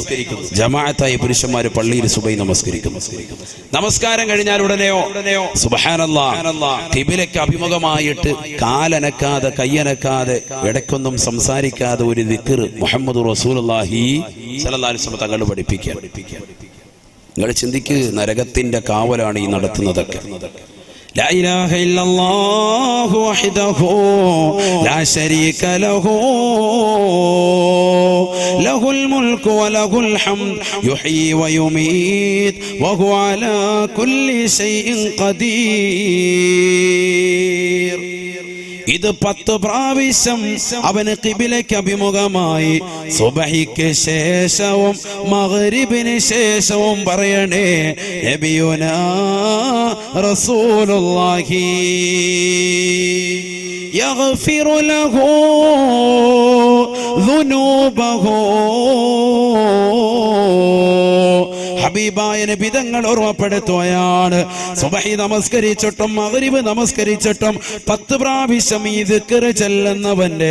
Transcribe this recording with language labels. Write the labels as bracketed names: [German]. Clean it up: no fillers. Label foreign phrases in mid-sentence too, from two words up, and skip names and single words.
[Malayalam] ജമാഅത്തായി പുരുഷന്മാര് പള്ളിയിൽ സുബഹി നമസ്കരിക്കുന്നു നമസ്കാരം കഴിഞ്ഞാൽ ഉടനെയോ സുബ്ഹാനല്ലാഹ് ഖിബിലയ്ക്ക് അഭിമുഖമായിട്ട് കാലനക്കാതെ കയ്യനക്കാതെ ഇടയ്ക്കൊന്നും സംസാരിക്കാതെ ഒരു ദിക്ർ മുഹമ്മദ് [Arabic] رسول الله صلى الله عليه وسلم [Malayalam] തങ്ങൾ പഠിപ്പിക്കുക നിങ്ങൾ ചിന്തിക്ക് നരകത്തിന്റെ കാവലാണ് ഈ നടത്തുന്നതൊക്കെ [Arabic] لا إله إلا الله وحده لا شريك له له الملك وله الحمد يحيي ويميت وهو على كل شيء قدير [Malayalam] ഇത് 10 പ്രാവശ്യം അവന് ഖിബിലയ്ക്ക് അഭിമുഖമായി സുബഹിക്ക് ശേഷവും മഗ്രിബിന് ശേഷവും പറയണേ നബിയുനാ [Arabic] رسول الله يغفر له ذنوبه [Malayalam] ഹബീബായ നബി തങ്ങൾ ഓർമ്മപ്പെടുത്തുകയാണ് സുബഹി നമസ്കരിച്ചിട്ടും മഗ്രിബ് നമസ്കരിച്ചിട്ടും 10 പ്രാവശ്യം ഈ ദിക്ർ ചൊല്ലുന്നവന്റെ